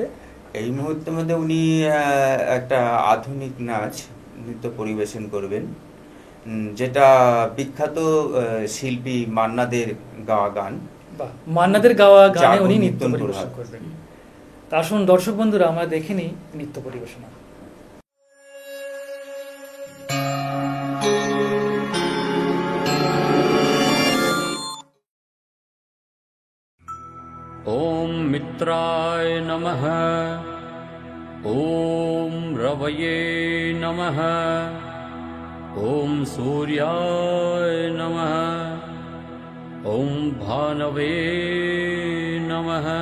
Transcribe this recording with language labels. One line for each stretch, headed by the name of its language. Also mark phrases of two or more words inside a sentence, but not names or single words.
Bangla: এই মুহূর্তের মধ্যে উনি একটা আধুনিক নাচ নৃত্য পরিবেশন করবেন, যেটা বিখ্যাত শিল্পী মান্নাদের গাওয়া গান। বাহ, মান্নাদের গাওয়া গানে উনি নৃত্য পরিবেশন করবেন। তা আসুন দর্শক বন্ধুরা, আমরা দেখিনি নৃত্য পরিবেশনা।
Sanskrit: ओम मित्राय नमः, ओम रवये नमः, ओम सूर्याय नमः, ओम भानवे नमः,